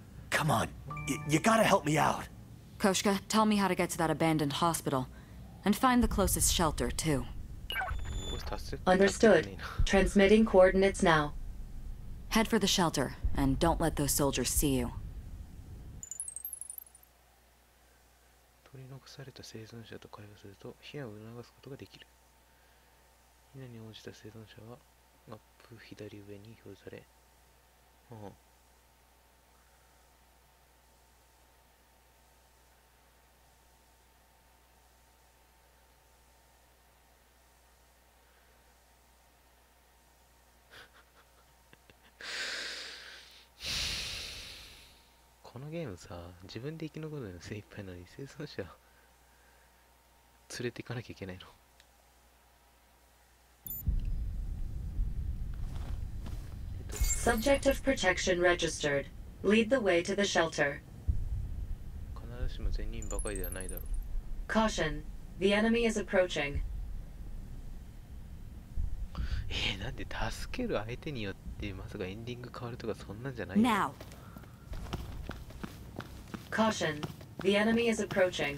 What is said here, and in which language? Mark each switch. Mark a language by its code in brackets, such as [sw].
[en] Come on, you gotta help me out. Koshka, tell me how to get to that abandoned hospital. And find the closest shelter, too. Understood. Transmitting coordinates now. Head for the shelter, and don't let those soldiers see you. [ja] 取り残された生存者と会話すると避難を促すことができる。避難に応じた生存者はマップ左上に表示され、このゲームさ、自分で生き残るのに精一杯なのに生存者連れて行かなきゃいけないの。 [en] Subject of protection registered. Lead the way to the shelter. [ja] 必ずしも全人ばかりではないだろう。 [en] Caution, the enemy is approaching. [ja] なんで助ける相手によってまさかエンディング変わるとかそんなんじゃないよ。 [en] Now. Caution, the enemy is approaching.